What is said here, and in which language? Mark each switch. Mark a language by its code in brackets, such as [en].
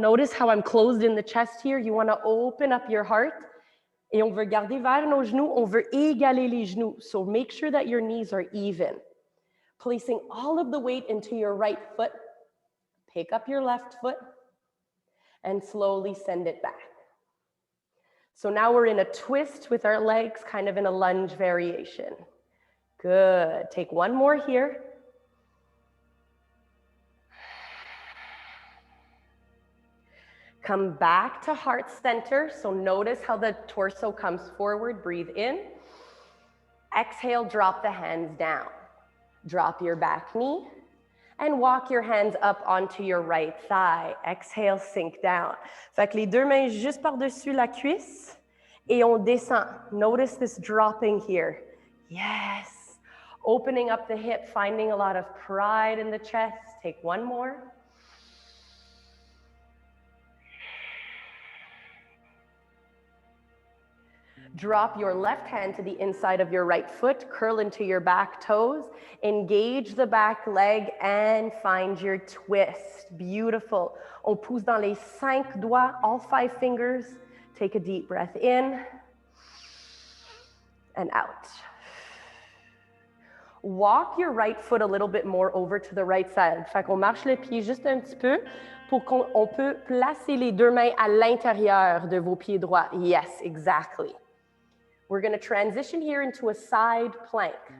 [en] Notice how I'm closed in the chest here. You want to open up your heart. [fr] Et on veut garder vers nos genoux. On veut égaler les genoux. [en] So make sure that your knees are even. Placing all of the weight into your right foot. Pick up your left foot and slowly send it back. So now we're in a twist with our legs, kind of in a lunge variation. Good. Take one more here. Come back to heart center. So notice how the torso comes forward. Breathe in. Exhale, drop the hands down. Drop your back knee and walk your hands up onto your right thigh. Exhale, sink down. [fr] Fait que les deux mains juste par-dessus la cuisse et on descend. [en] Notice this dropping here. Yes. Opening up the hip, finding a lot of pride in the chest. Take one more. Drop your left hand to the inside of your right foot, curl into your back toes, engage the back leg and find your twist. Beautiful. [fr] On pousse dans les 5 doigts, [en] all 5 fingers. Take a deep breath in and out. Walk your right foot a little bit more over to the right side. [fr] Fait qu'on marche le pied juste un petit peu pour qu'on peut placer les deux mains à l'intérieur de vos pieds droits. [en] Yes, exactly. We're going to transition here into a side plank.